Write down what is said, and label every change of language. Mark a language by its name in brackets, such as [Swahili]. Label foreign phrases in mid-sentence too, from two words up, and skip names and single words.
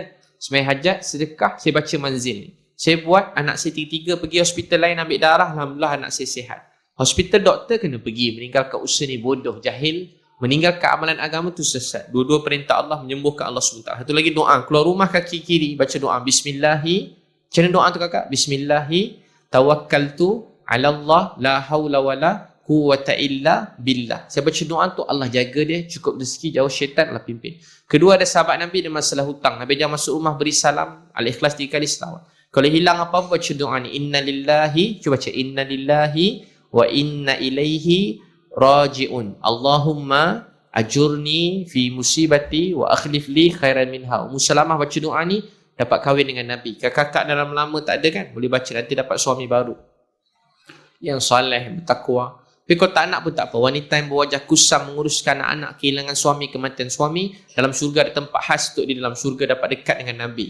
[Malay] Sembahyang hajat, sedekah, saya baca manzil ni. Saya buat, anak saya tiga-tiga pergi hospital lain ambil darah, alhamdulillah anak saya sihat. Hospital doktor kena pergi, meninggalkan usaha ni bodoh, jahil, meninggalkan amalan agama tu sesat. Dua-dua perintah Allah menyembuhkan Allah SWT. Satu lagi doa, keluar rumah kaki kiri, baca doa Bismillahi. Macam mana doa tu kakak? [Arabic] بسم الله توكلت على الله لا حول ولا قوة إلا بالله. [Malay] Saya baca doa tu Allah jaga dia, cukup rezeki, jauh syaitan, Allah pimpin. Kedua, ada sahabat Nabi dia masalah hutang. Nabi jangan masuk rumah beri salam, Al-Ikhlas 3 kali selawat. Kalau hilang apa-apa baca doa ni. [Arabic] إنا لله, [Malay] cuba baca [Arabic] إنا لله وإنا إليه راجعون. اللهم أجرني في مصيبتي واخلف لي خيرا منها. [Malay] Salamah baca doa ni dapat kahwin dengan Nabi. Kakak dalam lama tak ada kan? Boleh baca nanti dapat suami baru yang soleh, bertakwa. Tapi kalau tak nak pun tak apa. Wanita yang berwajah kusam menguruskan anak-anak, kehilangan suami, kematian suami, dalam syurga ada tempat khas untuk di dalam syurga dapat dekat dengan Nabi.